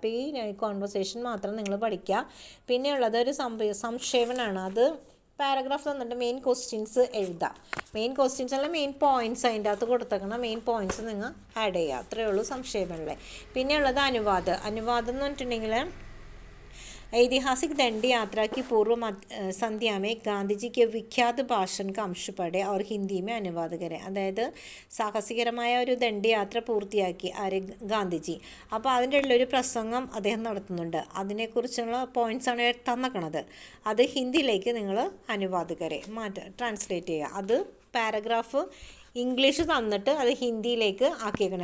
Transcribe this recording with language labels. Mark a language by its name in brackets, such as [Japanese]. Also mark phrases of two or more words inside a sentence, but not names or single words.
[Malayalam] അപ്പോൾ ഈ കോൺവെർസേഷൻ മാത്രം നിങ്ങൾ പഠിക്കുക. പിന്നെയുള്ളത് ഒരു സംക്ഷേപണമാണ്. അത് പാരഗ്രാഫ് തന്നിട്ട് [English] main questions [Malayalam] എഴുതാം. [English] main questions [Malayalam] അല്ല, [English] main points [Malayalam] അതിൻ്റെ അകത്ത് കൊടുത്തേക്കണം. [English] main points [Malayalam] നിങ്ങൾ ആഡ് ചെയ്യുക, അത്രയേ ഉള്ളൂ സംക്ഷേപണമല്ലേ. പിന്നെയുള്ളത് അനുവാദം എന്ന് പറഞ്ഞിട്ടുണ്ടെങ്കിൽ [Hindi] ऐतिहासिक दंडी यात्रा की पूर्व संध्या में गांधी जी के विख्यात भाषण का अंश पढ़े और हिंदी में अनुवाद करें. [Malayalam] അതായത് സാഹസികരമായ ഒരു ദണ്ഡി യാത്ര പൂർത്തിയാക്കി ഗാന്ധിജി. അപ്പോൾ അതിൻ്റെ ഉള്ളൊരു പ്രസംഗം അദ്ദേഹം നടത്തുന്നുണ്ട്. അതിനെക്കുറിച്ചുള്ള പോയിൻറ്റ്സാണ് തന്നേക്കണത്. അത് ഹിന്ദിയിലേക്ക് നിങ്ങൾ അനുവാദകരെ ട്രാൻസ്ലേറ്റ് ചെയ്യുക. അത് [English] paragraph English [Malayalam] തന്നിട്ട് അത് ഹിന്ദിയിലേക്ക് ആക്കിയേക്കണേ.